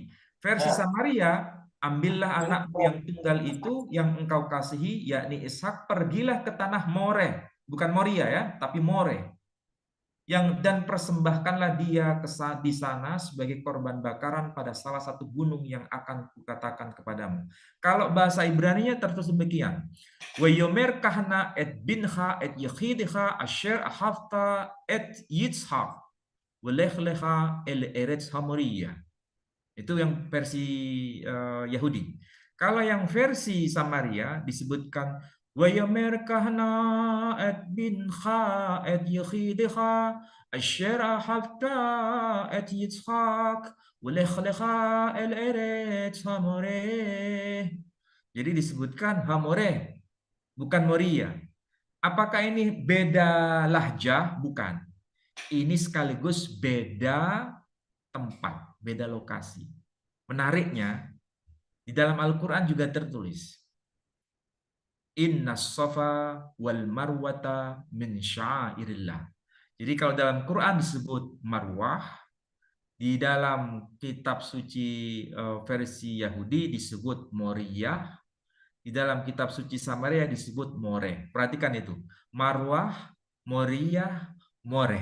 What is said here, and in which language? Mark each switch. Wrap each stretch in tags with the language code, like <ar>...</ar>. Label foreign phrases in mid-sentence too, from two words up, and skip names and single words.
<id>Versi Samaria, ambillah anakmu yang tunggal itu yang engkau kasihi yakni Ishak, pergilah ke tanah More, bukan Moria ya, tapi More. Dan persembahkanlah dia di sana sebagai korban bakaran pada salah satu gunung yang akan kukatakan kepadamu. Kalau bahasa Ibraninya tertulis demikian.</id> <he>ויאמר קח נא את בנך את יחידך אשר אהבת את יצחק ולך לך אל ארץ המוריה.</he> <id>Itu yang versi Yahudi. Kalau yang versi Samaria disebutkan</id> <he>ויאמר קח נא את בנך את יחידך אשר אהבת את יצחק ולך לך אל ארץ המורה.</he> <id>Jadi disebutkan Hamoreh, bukan Moria. Apakah ini beda lahjah? Bukan. Ini sekaligus beda tempat, beda lokasi. Menariknya, di dalam Al-Quran juga tertulis,</id> <ar>إن الصفا والمروة من شعائر الله.</ar> <id>Jadi kalau dalam Quran disebut marwah, di dalam kitab suci versi Yahudi disebut Moriyah, di dalam kitab suci Samaria disebut Moreh. Perhatikan itu, marwah, Moriyah, Moreh.</id>